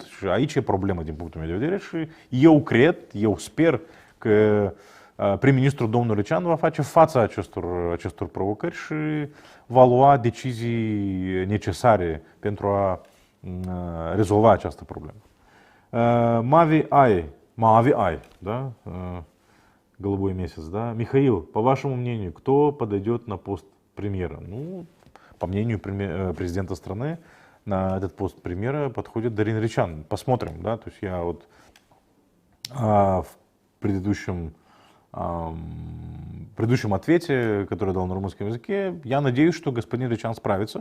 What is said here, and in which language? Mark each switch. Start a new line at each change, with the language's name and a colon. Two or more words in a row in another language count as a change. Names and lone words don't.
Romanian: Și aici e problema din punctul meu de vedere și eu sper că prim-ministrul domnul Recean va face fața acestor provocări și va lua decizii necesare pentru a rezolva această problemă. Mavi Ai,
Russian: да? Голубой месяц, да? Михаил, по вашему мнению, кто подойдет на пост премьера? Ну, по мнению президента страны, на этот пост премьера подходит Дарин Речан. Посмотрим, да? То есть я вот в предыдущем ответе, который дал на румынском языке, я надеюсь, что господин Речан справится.